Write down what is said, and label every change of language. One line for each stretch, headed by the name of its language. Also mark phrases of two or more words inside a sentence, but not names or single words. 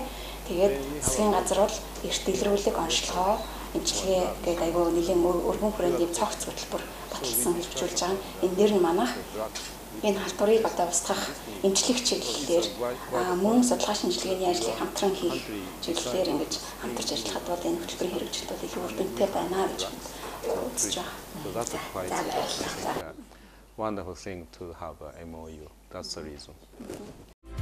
Mongolian: Тэгээд засгийн газар бол эрт дэлгэрүүлэг онцлогоо эмчилгээ гэдэг айгүй нэлийн өргөн хүрээнд цогц хөтөлбөр баталсан хэрэгжүүлж байгаа. Энэ дээр нь манайх энэ халдварыг одоо устгах эмчлэх чиглэлээр мөн судалгаа шинжилгээний ажлыг хамтран хийх чиглэлээр ингэж хамтарч ажиллахад бол энэ хөтөлбөрийн хэрэгжилт бол илүү үр дүнтэй байна гэж үзэж байгаа.
English: Wonderful thing to have a MOU. That's the reason.